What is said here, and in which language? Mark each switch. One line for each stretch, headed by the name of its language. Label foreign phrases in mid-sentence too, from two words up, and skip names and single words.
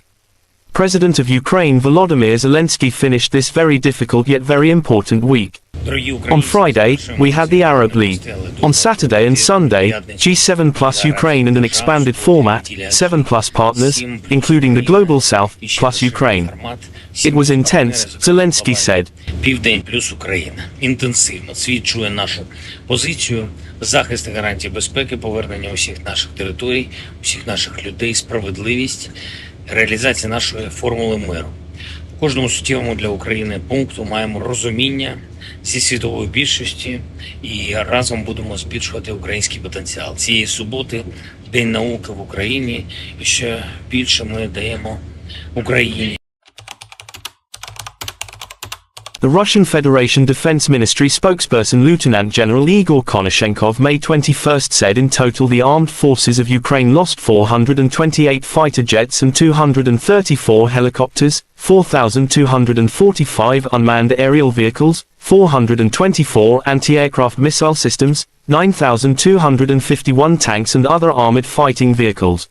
English: President of Ukraine Volodymyr Zelensky finished this very difficult yet very important week. On Friday, we had the Arab League. On Saturday and Sunday, G7 plus Ukraine and an expanded format, 7 plus partners, including the Global South, plus Ukraine. It was intense, Zelensky said.
Ukrainian: Південь плюс Україна інтенсивно свідчує нашу позицію, захист гарантій безпеки, повернення усіх наших територій, усіх наших людей, справедливість, реалізація нашої формули миру. У кожному суттєвому для України пункту маємо розуміння зі світової більшості і разом будемо збільшувати український потенціал. Цієї суботи День науки в Україні, і ще більше ми даємо Україні.
English: The Russian Federation Defense Ministry spokesperson Lieutenant General Igor Konashenkov May 21st said in total the armed forces of Ukraine lost 428 fighter jets and 234 helicopters, 4,245 unmanned aerial vehicles, 424 anti-aircraft missile systems, 9,251 tanks and other armored fighting vehicles.